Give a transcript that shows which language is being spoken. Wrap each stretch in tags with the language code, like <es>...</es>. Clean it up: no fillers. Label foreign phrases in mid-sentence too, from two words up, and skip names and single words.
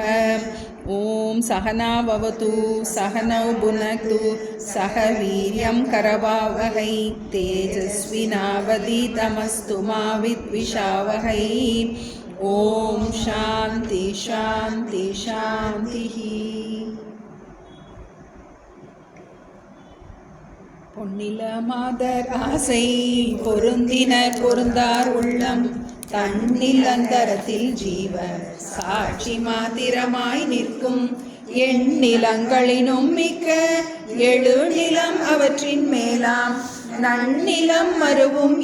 <sa>ॐ सहना भवतु सहनौ भुनक्तु सह वीर्यं करवावहै तेजस्विनावधीतमस्तु मा विद्विषावहै। ॐ शान्ति शान्ति शान्तिः।</sa> <ta>பொன்னில மாதர் ஆசை பொருந்தினர் பொருந்தார் உள்ளம் தன்னில் அந்தரத்தில் ஜீவ சாட்சி மாத்திரமாய் நிற்கும் எண்ணிலங்களினும் மிக்க எழுநிலம் அவற்றின் மேலாம் நன்னிலம் மருவும்</ta>